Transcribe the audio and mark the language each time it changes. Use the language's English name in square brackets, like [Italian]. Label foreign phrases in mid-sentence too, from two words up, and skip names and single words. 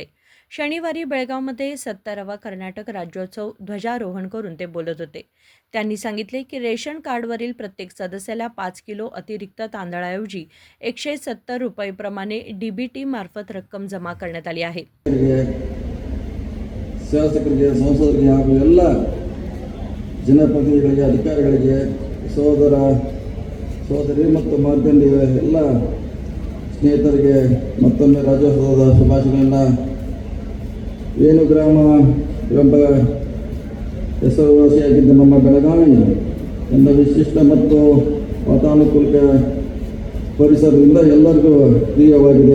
[Marathi] शनिवारी बेळगावमध्ये 70वा कर्नाटक राज्योत्सव ध्वजारोहण करून ते बोलत होते. त्यांनी सांगितले की रेशन कार्डवरील प्रत्येक सदस्याला 5 किलो अतिरिक्त तांदळाऐवजी 170 रुपये प्रमाणे DBT मार्फत रक्कम जमा करण्यात आली आहे. [Kannada] ಶಾಸಕರಿಗೆ ಸಂಸದರಿಗೆ ಹಾಗೂ ಎಲ್ಲ ಜನಪ್ರತಿನಿಧಿಗಳಿಗೆ ಅಧಿಕಾರಿಗಳಿಗೆ ಸೋದರಿ ಮತ್ತು ಮಾಧ್ಯಮದ ಎಲ್ಲ ಸ್ನೇಹಿತರಿಗೆ ಮತ್ತೊಮ್ಮೆ ರಾಜ್ಯೋತ್ಸವದ ಶುಭಾಶಯಗಳನ್ನು. ಏನು ಗ್ರಾಮ ಎಂಬ ಹೆಸರುವಾಸಿಯಾಗಿದ್ದ ನಮ್ಮ ಬೆಳಗಾವಿ ಎಂಬ ವಿಶಿಷ್ಟ ಮತ್ತು ವಾತಾನುಕೂಲಿತ ಪರಿಸರದಿಂದ ಎಲ್ಲರಿಗೂ ಪ್ರಿಯವಾಗಿದೆ.